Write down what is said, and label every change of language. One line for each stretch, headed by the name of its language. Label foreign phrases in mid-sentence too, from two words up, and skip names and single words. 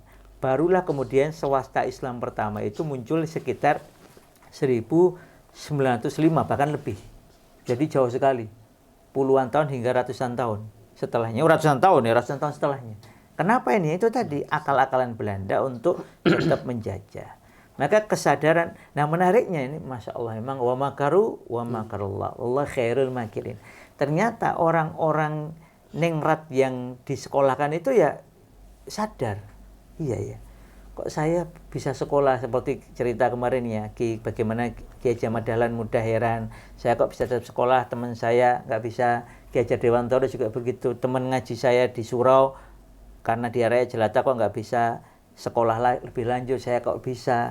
Indonesian: Barulah kemudian swasta Islam pertama itu muncul sekitar 1905 bahkan lebih. Jadi jauh sekali. Puluhan tahun hingga ratusan tahun setelahnya. Ratusan tahun setelahnya. Kenapa ini? Itu tadi akal-akalan Belanda untuk tetap menjajah. Maka kesadaran, nah menariknya ini,
Arabic: ما شاء الله,
Indonesian: memang
Arabic: ومكروا ومكر الله, الله خير الماكرين.
Indonesian: Ternyata orang-orang ningrat yang disekolahkan itu ya sadar, iya ya, kok saya bisa sekolah seperti cerita kemarin ya, bagaimana Ki Haji Ahmad Dahlan mudah heran, saya kok bisa tetap sekolah, teman saya nggak bisa, Ki Hajar Dewantoro juga begitu, teman ngaji saya di surau karena di area jelata kok nggak bisa sekolah lebih lanjut, saya kok bisa.